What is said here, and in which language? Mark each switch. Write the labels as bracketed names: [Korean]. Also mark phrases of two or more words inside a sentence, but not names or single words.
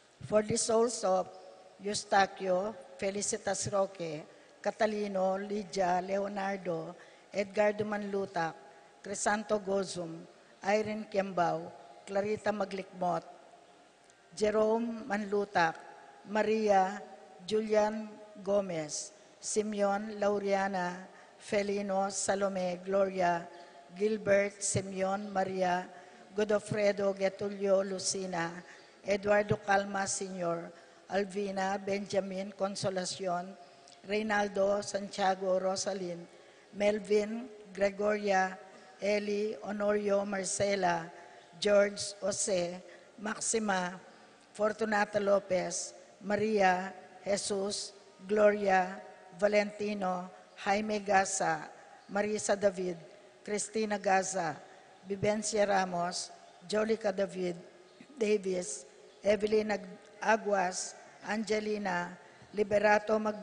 [English] For the souls of Eustaquio, Felicitas Roque, Catalino, Lydia, Leonardo, Edgardo Manlutac, Crisanto Gozum, Irene Kiambao, Clarita Maglikmot, Jerome Manlutac, Maria Julian Gomez, Simeon Lauriana, Felino Salome Gloria, Gilbert Simeon Maria, Godofredo Getulio Lucina, Eduardo Calma Sr., Alvina Benjamin Consolacion, Reynaldo Santiago Rosalyn, Melvin Gregoria, Eli Honorio Marcela, George Jose, Maxima, Fortunata Lopez, Maria, Jesus, Gloria, Valentino, Jaime Gaza, Marisa David, Cristina Gaza, Vivencia Ramos, Jolica David, Davis, Evelyn Aguas, Angelina, Liberato